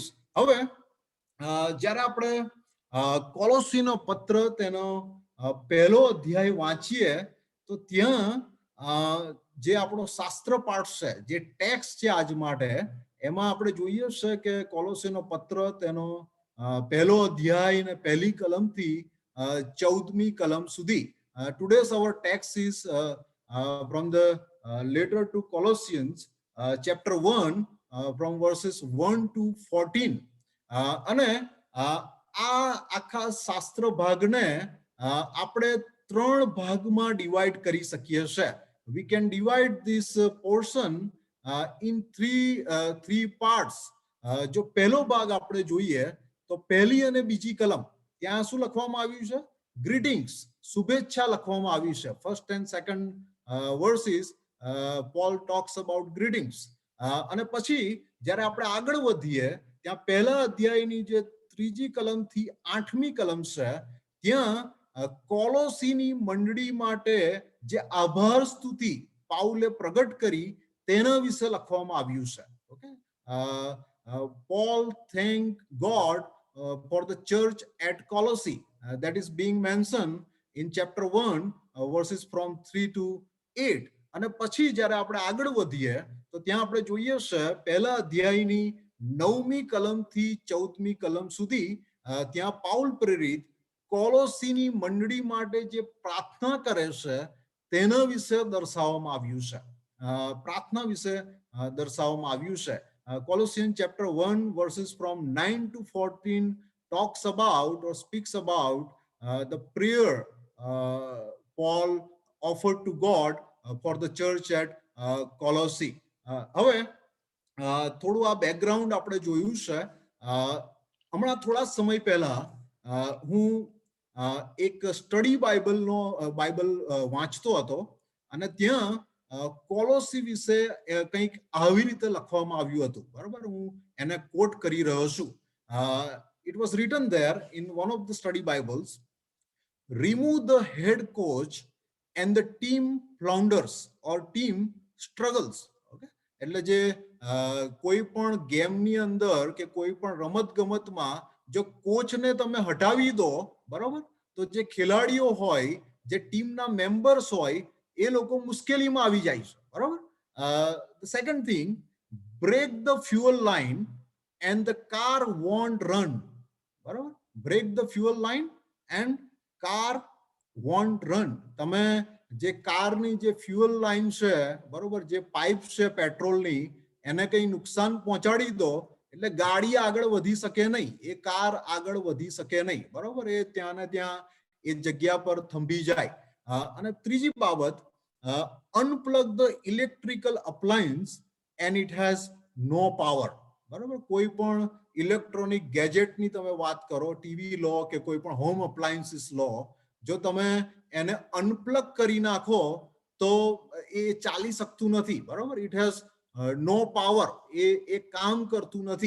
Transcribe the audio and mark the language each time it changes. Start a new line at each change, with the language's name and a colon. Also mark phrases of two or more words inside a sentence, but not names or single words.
Gujarati: હવે જ્યારે આપણે કોલોસીનો પત્ર તેનો પહેલો અધ્યાય વાંચીએ તો ત્યાં જે આપણો શાસ્ત્ર પાઠ છે, જે ટેક્સ્ટ છે આજ માટે, એમાં આપણે જોઈએ છે કે કોલોસીનો પત્ર તેનો પહેલો અધ્યાય અને પહેલી કલમથી 14મી કલમ સુધી.
English: Today's our text is from the letter to Colossians, chapter 1, from verses 1 to 14.
Gujarati: અને આ આખા શાસ્ત્ર ભાગને આપણે 3 ભાગમાં ડિવાઈડ કરી શકીએ છે.
English: We can divide this portion in three parts.
Gujarati: જો પહેલો ભાગ આપણે જોઈએ તો પહેલી અને બીજી કલમ, ત્યાં શું લખવામાં આવ્યું છે? ગ્રીટિંગ્સ, શુભેચ્છા લખવામાં આવી છે.
English: first and second verses Paul talks about greetings.
Gujarati: અને પછી જ્યારે આપણે આગળ વધીએ ત્યાં પહેલા અધ્યાયની જે 3જી કલમથી 8મી કલમ છે ત્યાં કોલોસીની મંડળી માટે જે આભાર સ્તુતિ પાઉલે પ્રગટ કરી તેના વિશે લખવામાં આવ્યું છે. ઓકે,
English: Paul thanked God for the church at Colossae. That is being mentioned in chapter 1, verses from 3 to 8.
Gujarati: અને પછી જ્યારે આપણે આગળ વધીએ તો ત્યાં આપણે જોઈએ છે પહેલા અધ્યાયની 9મી કલમથી 14મી કલમ સુધી ત્યાં પાઉલ પ્રેરિત કોલોસીની મંડળી માટે જે પ્રાર્થના કરે છે તેના વિશે દર્શાવવામાં આવ્યું છે. પ્રાર્થના વિશે દર્શાવવામાં આવ્યું છે.
English: Colossians chapter 1 verses from 9 to 14 talks about or speaks about the prayer Paul offered to God for the church at Colossae.
Gujarati: હવે થોડું આ બેકગ્રાઉન્ડ આપણે જોયું છે. હમણાં થોડા સમય પહેલા હું એક
English: study Bible
Gujarati: વાંચતો હતો અને ત્યાં કોલોસી વિશે કંઈક આવી રીતે લખવામાં આવ્યું હતું. બરાબર, હું એને કોટ કરી રહ્યો છું.
English: It was written there in one of the study Bibles, remove the head coach and the team flounders or team struggles.
Gujarati: Okay, એટલે જે કોઈ પણ ગેમની અંદર કે કોઈ પણ રમત ગમતમાં જો કોચને તમે હટાવી દો, બરાબર, તો જે ખેલાડીઓ હોય, જે ટીમના મેમ્બર્સ હોય, એ લોકો મુશ્કેલીમાં આવી જાય છે. બરાબર.
English: The second thing, break the fuel line and the car won't run. બરાબર, break the fuel line and car won't run.
Gujarati: તમે જે કારની જે
English: fuel line
Gujarati: છે, બરોબર, જે પાઇપ છે પેટ્રોલની, એને કઈ નુકસાન પહોંચાડી દો એટલે ગાડી આગળ વધી શકે નહીં, એ કાર આગળ વધી શકે નહીં. બરોબર, એ ત્યાં ને ત્યાં એ જગ્યા પર થંભી જાય. અને ત્રીજી બાબત,
English: unplug the electrical appliance and it has no power.
Gujarati: બરાબર, કોઈ પણ ઇલેક્ટ્રોનિક ગેજેટની તમે વાત કરો, ટીવી લો કે કોઈ પણ
English: home appliances
Gujarati: લો, જો તમે એને અનપ્લગ કરી નાખો તો એ ચાલી શકતું નથી. બરાબર,
English: it has no power,
Gujarati: એ કામ કરતું નથી.